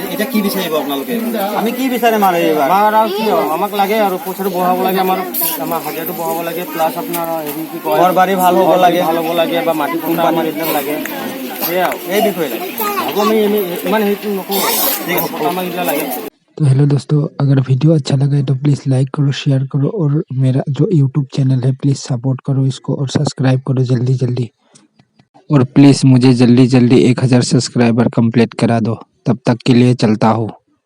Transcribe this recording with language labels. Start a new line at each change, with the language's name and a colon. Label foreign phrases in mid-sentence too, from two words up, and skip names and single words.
Assamese: এতিয়া কি বিচাৰিব আপোনালোকে? আমি কি বিচাৰিম আৰু এইবাৰ আৰু কি আমাক লাগে আৰু পইচাটো বঢ়াব লাগে, আমাৰ হাজিৰাটো বঢ়াব লাগে, প্লাছ আপোনাৰ হেৰি কি কয় ঘৰ বাৰী ভাল হ'ব লাগে বা মাটি কোম্পানী এইবিলাক লাগে। সেয়া এই বিষয়ে লাগে। হ'ব আমি ইমান হেৰিটো নকৰোঁ, আমাক এইবিলাক লাগে।
Hindi: तो हेलो दोस्तों, अगर वीडियो अच्छा लगे तो प्लीज़ लाइक करो, शेयर करो, और मेरा जो यूट्यूब चैनल है प्लीज़ सपोर्ट करो इसको, और सब्सक्राइब करो जल्दी जल्दी। और प्लीज़ मुझे जल्दी जल्दी 1000
English: subscriber complete
Hindi: करा दो, तब तक के लिए चलता हूँ।